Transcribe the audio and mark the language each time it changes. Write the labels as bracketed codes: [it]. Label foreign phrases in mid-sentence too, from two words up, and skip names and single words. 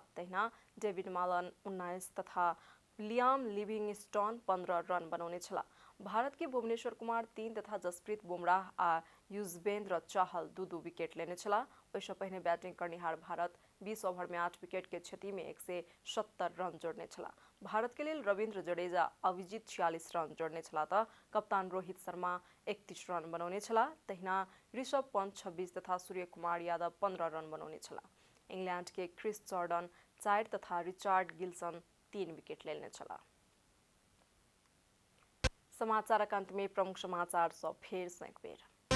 [mai] तहिना डेविड मालन 19 तथा लियाम लिविंगस्टन 15 रन बनौने छला। भारत के भुवनेश्वर कुमार 3 तथा जसप्रीत बुमराह आ युजवेंद्र चहल 2-2 विकेट लेने छला। ओइसे पहिने बैटिंग करनिहार भारत 20 ओवर में 8 विकेट के क्षति में 170 रन जोड़ने छला। भारत के लिए रविंद्र जडेजा अभिजित 46 रन जोड़ने छला त कप्तान रोहित शर्मा 31 रन बनौने छला। तहिना ऋषभ पंत 26 तथा सूर्य कुमार यादव 15 रन बनौने छला। इंग्लैंड के क्रिस जॉर्डन 4 तथा रिचार्ड गिल्सन 3 विकेट लेने छला। समाचारक अंत में प्रमुख समाचार सब फेर से एक बेर।